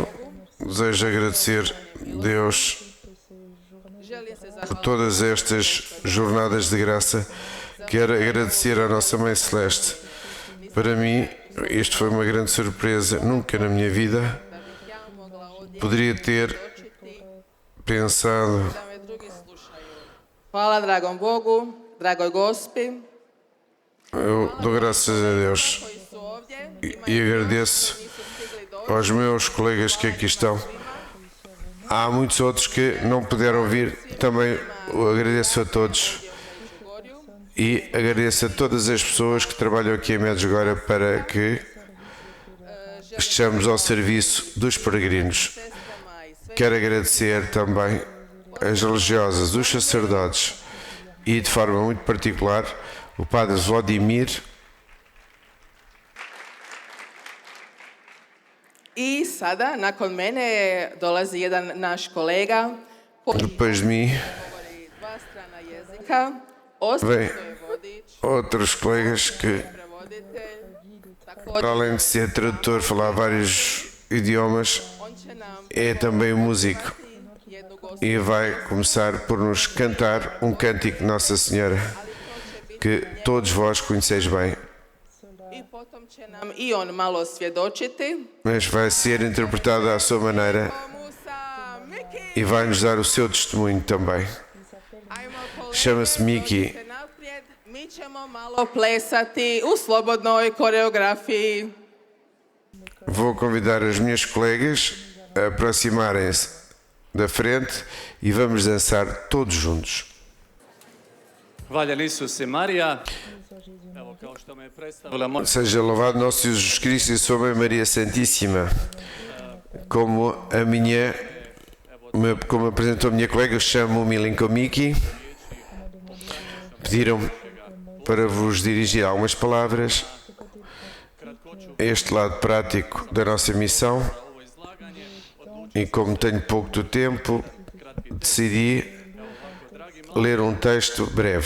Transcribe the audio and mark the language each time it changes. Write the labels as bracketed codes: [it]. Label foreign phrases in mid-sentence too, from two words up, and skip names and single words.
[pt] Desejo agradecer a Deus por todas estas jornadas de graça. Quero agradecer à nossa Mãe Celeste. Para mim, isto foi uma grande surpresa. Nunca na minha vida poderia ter pensado. [hr] Hvala dragom Bogu, dragoj Gospi. [pt] Eu dou graças a Deus e agradeço aos meus colegas que aqui estão. Há muitos outros que não puderam vir. Também agradeço a todos e agradeço a todas as pessoas que trabalham aqui em Medjugorje para que estejamos ao serviço dos peregrinos. Quero agradecer também as religiosas, os sacerdotes e, de forma muito particular, o Padre Vladimir. [hr] I sada, nakon mene, dolazi jedan naš kolega. [pt] Depois de mim, [hr] Dva strana jezika. [pt] vem outros colegas que, para além de ser tradutor, falar vários idiomas, é também músico e vai começar por nos cantar um cântico de Nossa Senhora que todos vós conheceis bem. Mas vai ser interpretado à sua maneira e vai nos dar o seu testemunho também. Chama-se Miki. [hr] Mi ćemo malo plesati u slobodnoj koreografiji. [pt] Vou convidar as minhas colegas a aproximarem-se da frente e vamos dançar todos juntos. [hr] Valjan Isus i Marija. Evo, kao što me je predstavila moja... [pt] Seja louvado nosso Jesus Cristo e sua Mãe Maria Santíssima. Como apresentou a minha colega, chamo Milinko Miki. Pediram para vos dirigir algumas palavras a este lado prático da nossa missão e como tenho pouco do tempo, decidi ler um texto breve.